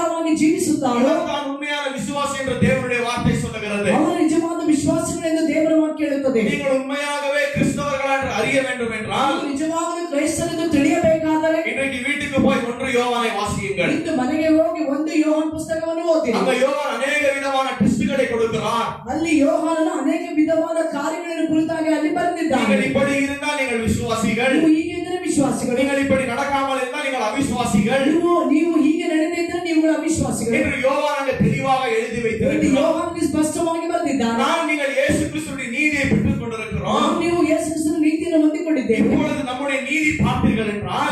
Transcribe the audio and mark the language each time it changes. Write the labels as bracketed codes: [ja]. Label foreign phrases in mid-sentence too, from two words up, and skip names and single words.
[ta] விதமாய் ஜீவிಸುತ್ತಾರೋ தான் உண்மையான விசுவாசி என்று தேவனுடைய வார்த்தை சொல்லுகிறது. [kn] ಅವರು ನಿಜವಾದ ವಿಶ್ವಾಸಿಗಳು ಎಂದು ದೇವರ ವಾಕ್ಯ ಹೇಳುತ್ತದೆ. [ta] நீங்கள் உண்மையாகவே கிறிஸ்தவர்களா என்று அறிய வேண்டும் என்றால் [kn] ನಿಜವಾಗಲೂ ಕ್ರೈಸ್ತರೆಂದು ತಿಳಿಯಬೇಕಾದರೆ [ta] இன்றைக்கு வீட்டுக்கு போய் 1 யோவானை வாசியுங்கள். [kn] ಇಂದು ಮನೆಗೆ ಹೋಗಿ 1 ಯೋಹಾನ ಪುಸ್ತಕವನ್ನು ಓದಿ. [ta] அங்க யோவான் अनेक விதமான டெஸ்ட்களை கொடுக்கிறார். [kn] ಅಲ್ಲಿ ಯೋಹಾನನು ಅನೇಕ ವಿಧವಾದ ಕಾರ್ಯಗಳನ್ನು ಕುರಿತಾಗಿ ಅಲ್ಲಿ ಬರೆದಿದ್ದಾನೆ. [ta] நீங்கள் இப்படி இருந்தால் நீங்கள் விசுவாசிகள். [kn] ನೀವು ಹೀಗೆ ಇದ್ದರೆ ವಿಶ್ವಾಸಿಗಳು. [ta] நீங்கள் இப்படி நடக்காமல் இருந்தால் நீங்கள் அவிசுவாசிகள். [kn] ನೀವು ಹೀಗೆ ನಡೆದಿದ್ದರೆ ನೀವು ಅವಿಶ್ವಾಸಿಗಳು [ta] என்று யோவான் அங்க தெளிவாக எழுதி வைத்திருக்கிறார். [kn] ಯೋಹಾನನು ಸ್ಪಷ್ಟವಾಗಿ ಬರೆದಿದ್ದಾನೆ. [ta] நான் நீங்கள் இயேசு கிறிஸ்துவின் நீதியை பெற்றுக் கொண்டிருக்கிறோம். [kn] ನೀವು ಯೇಸು ಕ್ರಿಸ್ತನ ನೀತಿಯನ್ನು ಹೊಂದಿಕೊಂಡಿದ್ದೇವೆ. [ta] இப்பொழுது நம்முடைய நீதி பார்த்தீர்கள் என்றால்